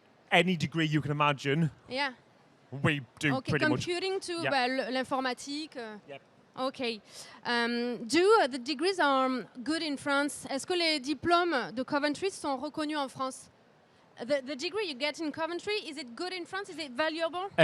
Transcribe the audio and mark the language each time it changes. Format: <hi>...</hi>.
<en>any degree you can imagine, Yeah. we do Ok, pretty much. computing too, Yep.</en> <fr>bah, l'informatique.</fr> <en>Yep. Ok. Do the degrees are good in France?</en> <fr>Est-ce que les diplômes de Coventry sont reconnus en France?</fr> <en>The degree you get in Coventry, is it good in France? Is it valuable?</en>